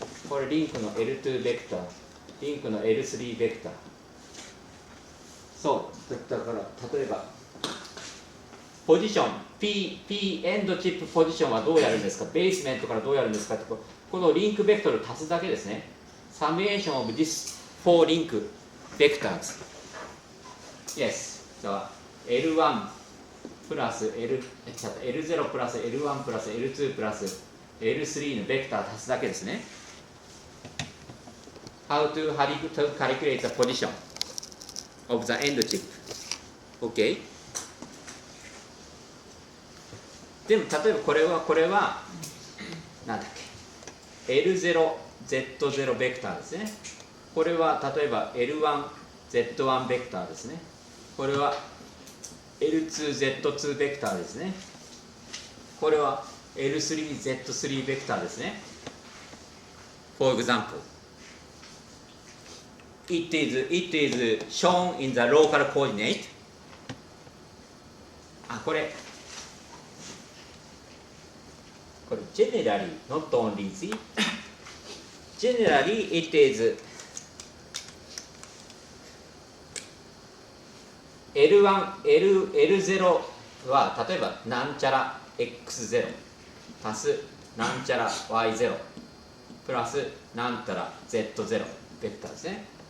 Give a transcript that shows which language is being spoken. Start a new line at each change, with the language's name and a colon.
Japanese: これリンクの L2 ベクター。リンクの L3 ベクター。そうだから例えばポジション P エンドチップポジションはどうやるんですか、ベースメントからどうやるんですかって、このリンクベクトル足すだけですね。
English: サメーション of this four link vectors. Yes.
Japanese: So L1 プラス L0 プラス L1 プラス L2 プラス L3 のベクター足すだけですね。
English: How to calculate the position of the end chip. OK?
Japanese: でも例えばこれはなんだっけ L0Z0 ベクターですね。これは例えば L1Z1 ベクターですね。これは L2Z2 ベクターですね。これは L3Z3 ベクターですね。
English: For example, it is shown in the local coordinate. これ generally, not only Z. Generally, it is
Japanese: L0 は例えばなんちゃら X0 足すなんちゃら Y0 プラスなんたら Z0 ベクターですね。